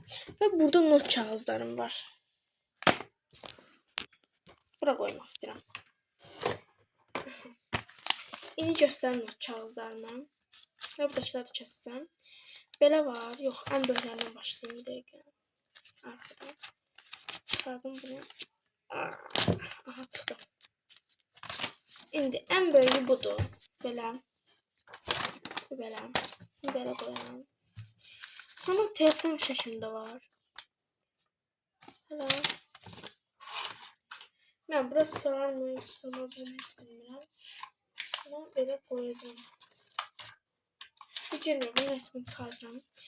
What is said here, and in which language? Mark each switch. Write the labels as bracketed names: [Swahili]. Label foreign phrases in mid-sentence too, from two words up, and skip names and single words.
[Turkish] Ve burada not kağıtlarım var. Buraya koymak istiyorum. İndi göstereyim not kağıtlarımı. Ve buradakileri keseceğim. [Azerbaijani] Belə var. [Turkish] Yok, en böylerinden başlayayım. Bir dakika. Arkadan. Çıkardım bunu. Aha çıktı. [Azerbaijani] İndi en böyüğü budur. Belə. Belə. Belə koyalım. [Turkish] Sonra telefon şeklinde var. Hala. Ben burası sığar mı? Sığmaz mı? Hiç bilmiyorum. Ama böyle koyacağım. Hiç bilmiyorum. Bunun resmini çıkaracağım.